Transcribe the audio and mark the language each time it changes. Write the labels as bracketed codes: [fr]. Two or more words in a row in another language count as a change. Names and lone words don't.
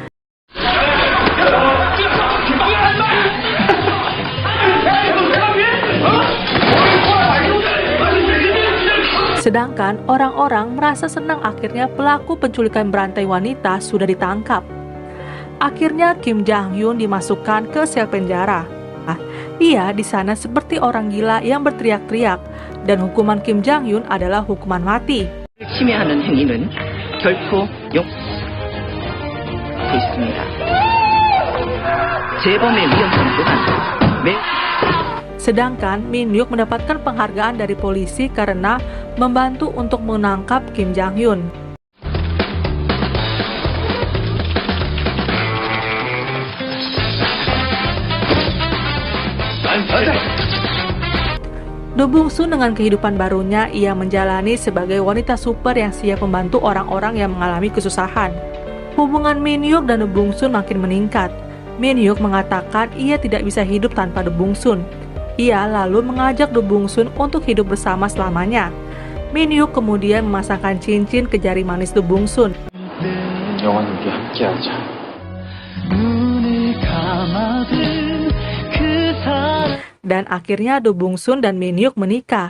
[id] Sedangkan orang-orang merasa senang akhirnya pelaku penculikan berantai wanita sudah ditangkap. Akhirnya Kim Jang-hyun dimasukkan ke sel penjara. Ia di sana seperti orang gila yang berteriak-teriak dan hukuman Kim Jang-hyun adalah hukuman mati. [ko] 침해하는 행위는 결코 용서되고 있습니다. 재범의 위험성 또한 [id] Sedangkan Min-hyuk mendapatkan penghargaan dari polisi karena membantu untuk menangkap Kim Jang-hyun. Do Bung-sun dengan kehidupan barunya, ia menjalani sebagai wanita super yang siap membantu orang-orang yang mengalami kesusahan. Hubungan Min-hyuk dan Do Bung-sun makin meningkat. Min-hyuk mengatakan ia tidak bisa hidup tanpa Do Bung-sun. Ia lalu mengajak Do Bung-sun untuk hidup bersama selamanya. Min-hyuk kemudian memasangkan cincin ke jari manis Do Bung-sun. [ko] 영원히 함께하자. [id] Dan akhirnya Do Bung-sun dan Min-hyuk menikah.